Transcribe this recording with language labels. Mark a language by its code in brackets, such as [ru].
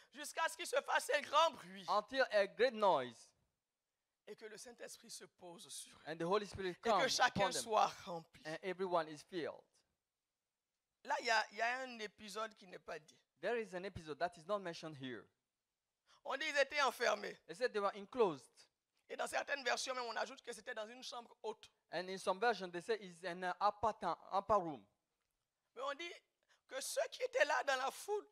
[fr] jusqu'à ce qu'il se fasse un grand bruit [en] until a great noise, [fr] et que le Saint-Esprit se pose sur eux [en] and the Holy Spirit [fr] et que [en] comes [fr] chacun [en] upon them, [fr] soit rempli. [en] and everyone is filled. [fr] Là, il y a un épisode qui n'est pas dit. [en] There is an episode that is not mentioned here. [fr] On dit qu'ils étaient enfermés. [en] They said they were enclosed, [fr] Et dans certaines versions, même, on ajoute que c'était dans une chambre haute. [en] and in some version they say it's in an upper room. [fr] Mais on dit que ceux qui étaient là dans la foule